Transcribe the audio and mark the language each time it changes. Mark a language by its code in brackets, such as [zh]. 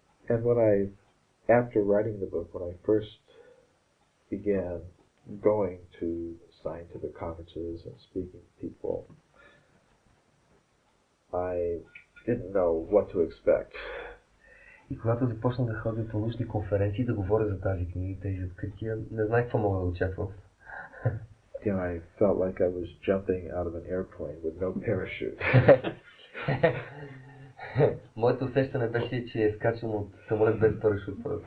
[en] And after writing the book, when I first began going to scientific conferences and speaking to people, I didn't know what to expect. [bg] И когато започнах да ходя по научни конференции, да говоря за тази книга и тези открития, не знаех какво мога да очаквам. [en] I felt like I was jumping out of an airplane with no parachute. [bg] Моето усещане беше, че скачам от самолет без парашут.